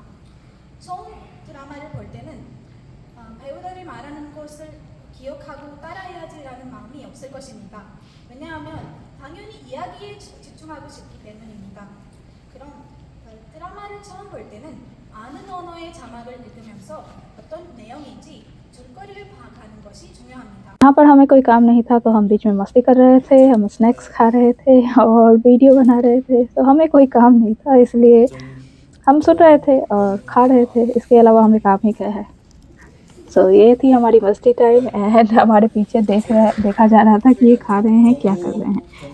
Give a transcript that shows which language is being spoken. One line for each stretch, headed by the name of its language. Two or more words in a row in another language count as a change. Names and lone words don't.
Korean: 처음 드라마를 볼 때는 배우들이 말하는 것을 기억하고 따라해야지라는 마음이 없을 것입니다. 왜냐하면 당연히 이야기에 집중하고 싶기 때문입니다. 그럼 드라마를 처음 볼 때는 아는 언어의 자막을 읽으면서 어떤 내용인지 줄거리를 파악하는 것이 중요합니다.
Hindi: यहाँ पर हमें कोई काम नहीं था तो हम बीच में मस्ती कर रहे थे, हम स्नैक्स खा रहे थे और वीडियो बना रहे थे। तो हमें कोई काम नहीं था इसलिए हम सुन रहे थे और खा रहे थे, इसके अलावा हमें काम ही क्या है। सो ये थी हमारी मस्ती
English: time and
Hindi: हमारे पीछे देखा जा रहा था कि ये खा रहे हैं क्या कर रहे हैं।